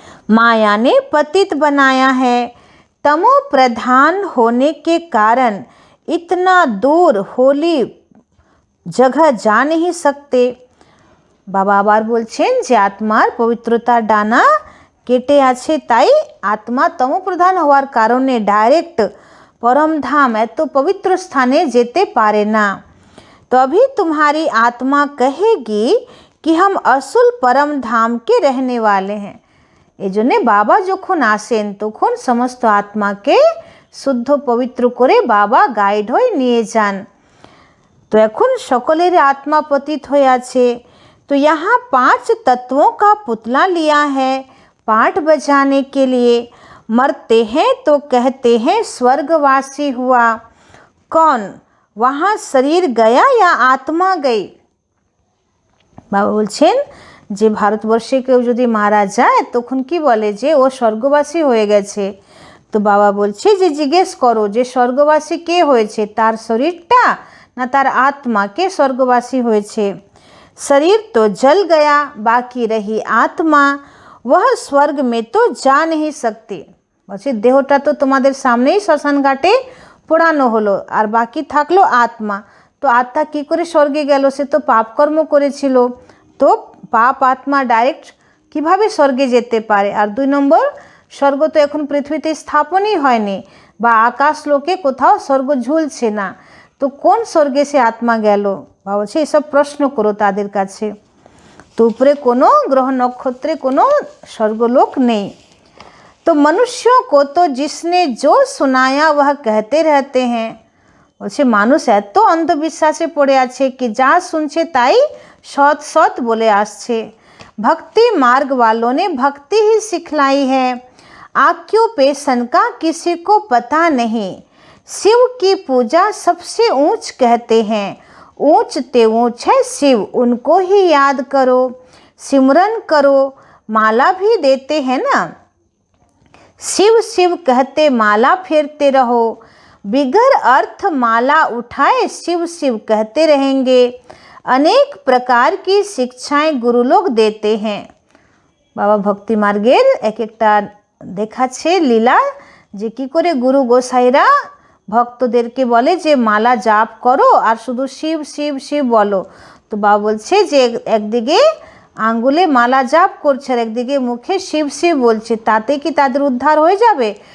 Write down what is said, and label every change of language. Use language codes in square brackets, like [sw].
[hi] माया ने पतित बनाया है, तमो प्रधान होने के कारण इतना दूर होली जगह जा नहीं सकते। [bn] बाबा आबार बोलছেন যে আত্মার পবিত্রতার ডানা কেটে আছে, তাই আত্মা তমোপ্রধান হওয়ার কারণে ডাইরেক্ট পরমধাম এত পবিত্র স্থানে যেতে পারে না। [hi] तभी तुम्हारी आत्मा कहेगी कि हम असुल परम धाम के रहने वाले हैं। [bn] এই জন্যে বাবা যখন আসেন তখন সমস্ত আত্মাকে শুদ্ধ পবিত্র করে বাবা গাইড হয়ে নিয়ে যান। তো এখন সকলের आत्मा पतित হয়ে আছে। [hi] तो यहाँ 5 तत्वों का पुतला लिया है पाठ बजाने के लिए। मरते हैं तो कहते हैं स्वर्गवासी हुआ, कौन वहाँ शरीर गया या आत्मा गई? [bn] বাবা বলছেন যে ভারতবর্ষে কেউ যদি মারা যায় তখন কি বলে যে ও স্বর্গবাসী হয়ে গেছে। তো বাবা বলছে যে জিজ্ঞেস করো যে স্বর্গবাসী কে হয়েছে, তার শরীরটা না তার আত্মা, কে স্বর্গবাসী হয়েছে? [hi] शरीर तो जल गया, बाकी रही आत्मा, वह स्वर्ग में तो जा नहीं सकती। [bn] বলছে দেহটা তো তোমাদের সামনেই শ্মশান ঘাটে পোড়ানো হলো, আর বাকি থাকলো আত্মা। তো আত্মা কি করে স্বর্গে গেল? সে তো পাপ কর্ম করেছিল, তো পাপ আত্মা ডাইরেক্ট কিভাবে স্বর্গে যেতে পারে? আর 2 নম্বর, স্বর্গ তো এখন পৃথিবীতে স্থাপনই হয়নি, বা আকাশ লোকে কোথাও স্বর্গ ঝুলছে না, তো কোন স্বর্গে সে আত্মা গেল? বা বলছে এসব প্রশ্ন করো তাদের কাছে। তো উপরে কোনো গ্রহ নক্ষত্রে কোনো স্বর্গলোক নেই। [hi] तो मनुष्यों को तो जिसने जो सुनाया वह कहते रहते हैं। [bn] বলছে মানুষ এত অন্ধবিশ্বাসে পড়ে আছে কি যা শুনছে তাই সৎ সৎ বলে আসছে। [hi] भक्ति मार्ग वालों ने भक्ति ही सिखलाई है, ऑक्यूपेशन का किसी को पता नहीं। शिव की पूजा सबसे ऊंच कहते हैं, ऊंच ते ऊंच है शिव, उनको ही याद करो, सिमरन करो, माला भी देते हैं ना, शिव शिव कहते माला फेरते रहो, बिगर अर्थ माला उठाए शिव शिव कहते रहेंगे। अनेक प्रकार की शिक्षाएं गुरु लोग देते हैं। [bn] बाबा भक्ति मार्गेर एक एकटा देखाচ্ছে লীলা যে কি করে গুরু গোসাইরা ভক্তদেরকে বলে যে মালা জাপ করো আর শুধু শিব শিব শিব বলো। তো বাবা বলছে যে একদিকে আঙ্গুলে মালা জাপ করছে আর একদিকে মুখে শিব শিব বলছে, তাতে কি তাদের উদ্ধার হয়ে যাবে?